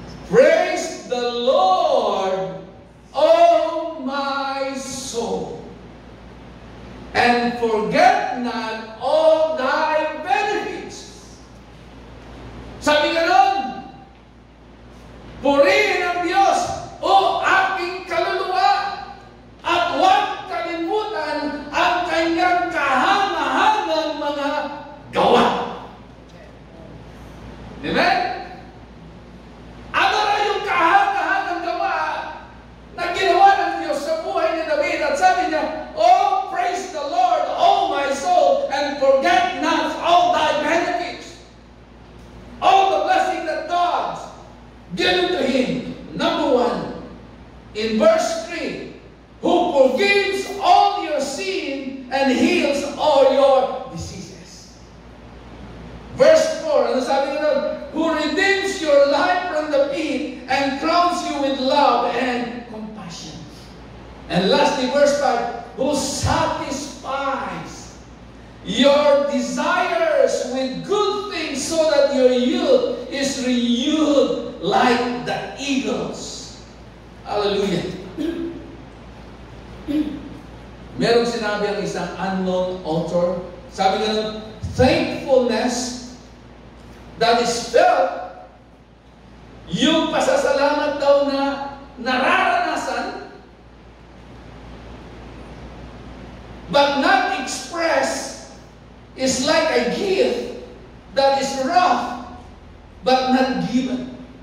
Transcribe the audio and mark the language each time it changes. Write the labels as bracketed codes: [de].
[en] Praise the Lord, O my soul, and forget not all thy benefits. [tl] Sabi ka nun, purihin ang Diyos, o aking kaluluwa, at huwag kalimutan ang kanyang kahangahangang mga gawa. Amen? Ano na yung kahangahangang gawa na ginawa ng Diyos sa buhay ni David? At sabi niya, [en] oh, praise the Lord, oh my soul, and forget not all thy benefits. All the blessing that God's given to him. Number 1, in verse 3, who forgives all your sin and heals all your diseases. Verse 4, [tl] ano sabi nga doon? [en] Who redeems your life from the pit and crowns you with love and compassion. And lastly, verse 5, who satisfies your desires with good things so that your youth is renewed like the eagles. Hallelujah. [tl] Merong sinabi ang isang unknown author. Sabi nga, [en] thankfulness that is felt, [tl] yung pasasalamat daw na nararanasan, [en] but not expressed, is like a gift that is rough, but not given.